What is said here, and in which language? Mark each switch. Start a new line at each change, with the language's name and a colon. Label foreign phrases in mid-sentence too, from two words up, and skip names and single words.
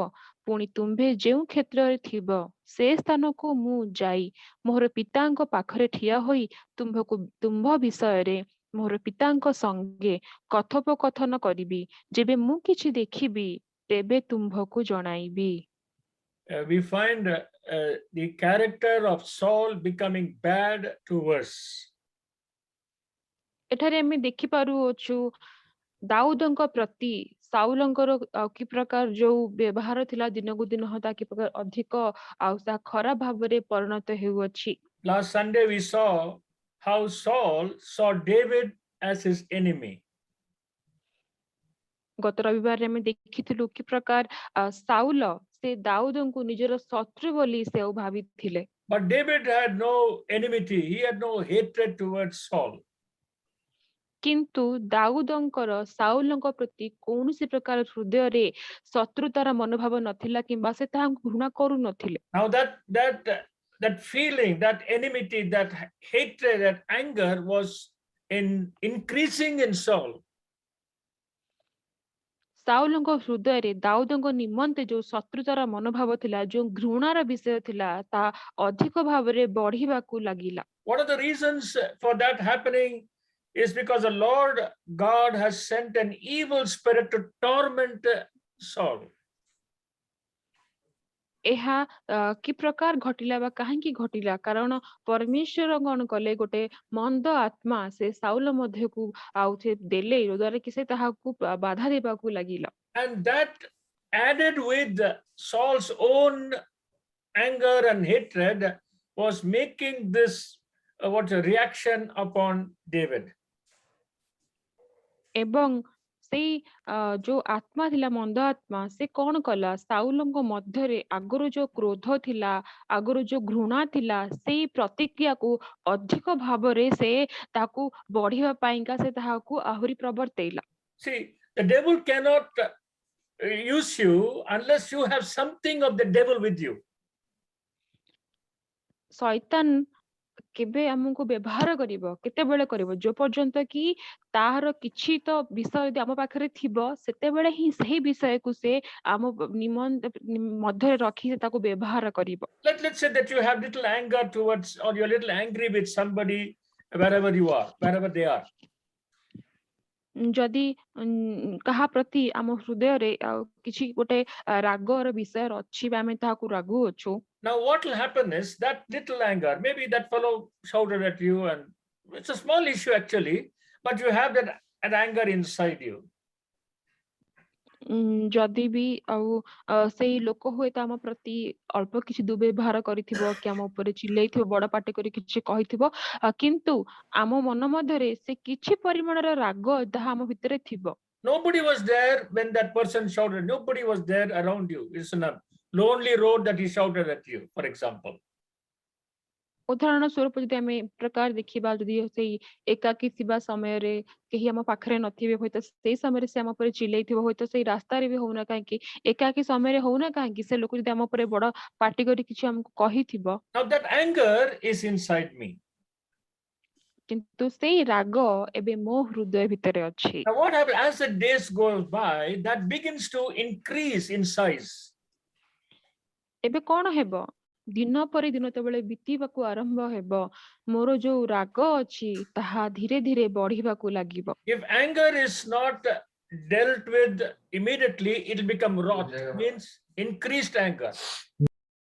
Odia: ପୁଣି ତୁମ୍ଭେ ଯେଉଁ କ୍ଷେତ୍ରରେ ଥିବ ସେ ସ୍ଥାନକୁ ମୁଁ ଯାଇ ମୋହର ପିତାଙ୍କ ପାଖରେ ଠିଆ ହୋଇ ତୁମ୍ଭ ବିଷୟରେ ମୋହର ପିତାଙ୍କ ସଙ୍ଗେ କଥୋପକଥନ କରିବି। ଯେବେ ମୁଁ କିଛି ଦେଖିବି ତେବେ ତୁମ୍ଭକୁ ଜଣାଇବି।
English: We find the character of Saul becoming bad to worse.
Odia: ଏଠାରେ ଆମେ ଦେଖିପାରୁଅଛୁ ଦାଉଦଙ୍କ ପ୍ରତି ସାଉଲଙ୍କର କି ପ୍ରକାର ଯୋଉ ବ୍ୟବହାର ଥିଲା ଦିନକୁ ଦିନ ତା କି ପ୍ରକାର ଅଧିକ ଆଉ ତାହା ଖରାପ ଭାବରେ ପରିଣତ ହେଉଅଛି।
English: Last Sunday we saw how Saul saw David as his enemy.
Odia: ଗତ ରବିବାରରେ ଆମେ ଦେଖିଥିଲୁ କି ପ୍ରକାର ସାଉଲ ସେ ଦାଉଦଙ୍କୁ ନିଜର ଶତ୍ରୁ ବୋଲି ସେ ଭାବିଥିଲେ।
English: But David had no enmity, he had no hatred towards Saul.
Odia: କିନ୍ତୁ ଦାଉଦଙ୍କର ସାଉଲଙ୍କ ପ୍ରତି କୌଣସି ପ୍ରକାର ହୃଦୟରେ ଶତ୍ରୁତାର ମନୋଭାବ ନଥିଲା କିମ୍ବା ସେ ତାହାଙ୍କୁ ଘୃଣା କରୁନଥିଲେ।
English: Now that feeling, that enmity, that hatred, that anger was increasing in Saul.
Odia: ସାଉଲଙ୍କ ହୃଦୟରେ ଦାଉଦଙ୍କ ନିମନ୍ତେ ଯୋଉ ଶତ୍ରୁତାର ମନୋଭାବ ଥିଲା, ଯୋଉ ଘୃଣାର ବିଷୟ ଥିଲା, ତାହା ଅଧିକ ଭାବରେ ବଢିବାକୁ ଲାଗିଲା।
English: What are the reasons for that happening? Is because the Lord God has sent an evil spirit to torment Saul.
Odia: ଏହା କି ପ୍ରକାର ଘଟିଲା ବା କାହିଁକି ଘଟିଲା? କାରଣ ପରମେଶ୍ୱର କଣ କଲେ, ଗୋଟେ ମନ୍ଦ ଆତ୍ମା ସେ ସାଉଲ ମଧ୍ୟକୁ ଆଉ ସେ ଦେଲେ, ଯୋଦ୍ୱାରା କି ସେ ତାହାକୁ ବାଧା ଦେବାକୁ ଲାଗିଲା।
English: And that added with Saul's own anger and hatred was making this what a reaction upon David.
Odia: ଏବଂ ସେଇ ଯୋଉ ଆତ୍ମା ଥିଲା, ମନ୍ଦ ଆତ୍ମା, ସେ କଣ କଲା, ସାଉଲଙ୍କ ମଧ୍ୟରେ ଆଗରୁ ଯୋଉ କ୍ରୋଧ ଥିଲା, ଆଗରୁ ଯୋଉ ଘୃଣା ଥିଲା, ସେଇ ପ୍ରତିକ୍ରିୟାକୁ ଅଧିକ ଭାବରେ ସେ ତାକୁ ବଢିବା ପାଇଁକା ସେ ତାହାକୁ ଆହୁରି ପ୍ରବର୍ତ୍ତେଇଲା।
English: See, the devil cannot use you unless you have something of the devil with you.
Odia: ଶୈତାନ କେବେ ଆମକୁ ବ୍ୟବହାର କରିବ, କେତେବେଳେ କରିବ, ଯୋଉ ପର୍ଯ୍ୟନ୍ତ କି ତାହାର କିଛି ତ ବିଷୟ ଯଦି ଆମ ପାଖରେ ଥିବ, ସେତେବେଳେ ହିଁ ସେହି ବିଷୟକୁ ସେ ଆମ ନିମନ୍ତେ ମଧ୍ୟରେ ରଖି ତାକୁ ବ୍ୟବହାର କରିବ।
English: Let's say that you have little anger towards, or you're little angry with somebody wherever you are, wherever they are.
Odia: ଯଦି କାହା ପ୍ରତି ଆମ ହୃଦୟରେ କିଛି ଗୋଟେ ରାଗର ବିଷୟ ଅଛି ବା ଆମେ ତାହାକୁ ରାଗୁଅଛୁ,
English: now what will happen is that little anger, maybe that fellow shouted at you and it's a small issue actually, but you have that anger inside you.
Odia: ଯଦି ବି ଆଉ ସେଇ ଲୋକ ହୁଏତ ଆମ ପ୍ରତି ଅଳ୍ପ କିଛି ଦୁର୍ବ୍ୟବହାର କରିଥିବ କି ଆମ ଉପରେ ଚିଲେଇଥିବ, ବଡ ପାଟି କରି କିଛି କହିଥିବ, କିନ୍ତୁ ଆମ ମନ ମଧ୍ୟରେ ସେ କିଛି ପରିମାଣର ରାଗ ତାହା ଆମ ଭିତରେ ଥିବ।
English: Nobody was there when that person shouted. Nobody was there around you. It's a lonely road that he shouted at you, for example.
Odia: ଉଦାହରଣ ସ୍ୱରୂପ ଯଦି ଆମେ ପ୍ରକାର ଦେଖିବା, ଯଦି ସେଇ ଏକାକୀ ଥିବା ସମୟରେ କେହି ଆମ ପାଖରେ ନଥିବେ, ହୁଏତ ସେଇ ସମୟରେ ସେ ଆମ ଉପରେ ଚିଲେଇଥିବ, ହୁଏତ ସେଇ ରାସ୍ତାରେ ବି ହଉନା କାହିଁକି, ଏକାକୀ ସମୟରେ ହଉନା କାହିଁକି, ସେ ଲୋକ ଯଦି ଆମ ଉପରେ ବଡ ପାଟି କରି କିଛି ଆମକୁ କହିଥିବ,
English: now that anger is inside me.
Odia: କିନ୍ତୁ ସେଇ ରାଗ ଏବେ ମୋ ହୃଦୟ ଭିତରେ ଅଛି।
English: Now what happens as the days goes by, that begins to increase in size.
Odia: ଏବେ କଣ ହେବ, ଦିନ ପରେ ଦିନ ଯେତେବେଳେ ବିତିବାକୁ ଆରମ୍ଭ ହେବ, ମୋର ଯୋଉ ରାଗ ଅଛି ତାହା ଧୀରେ ଧୀରେ ବଢିବାକୁ ଲାଗିବ।
English: If anger is not dealt with immediately, it will become wrath, means increased anger.